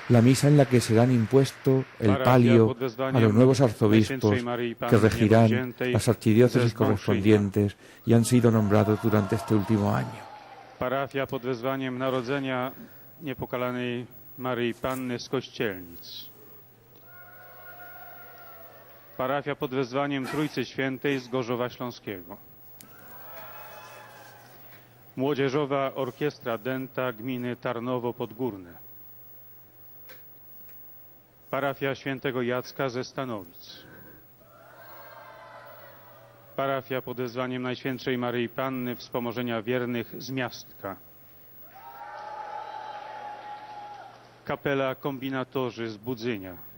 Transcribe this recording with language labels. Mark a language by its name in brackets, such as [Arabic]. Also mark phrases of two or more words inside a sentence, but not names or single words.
[Spanish] La misa en la que se dan impuesto el palio a los nuevos arzobispos que regirán las archidiócesis correspondientes y han sido nombrados durante este último año. [Polish] Parafia pod wezwaniem Narodzenia Niepokalanej Maryi Panny z Kościelnic. Parafia pod wezwaniem Trójcy Świętej z Gorzowa Śląskiego. Młodzieżowa Orkiestra Dęta Gminy Tarnowo Podgórne. Parafia Świętego Jacka ze Stanowic. Parafia pod wezwaniem Najświętszej Maryi Panny Wspomożenia Wiernych z Miastka. Kapela Kombinatorzy z Budzynia.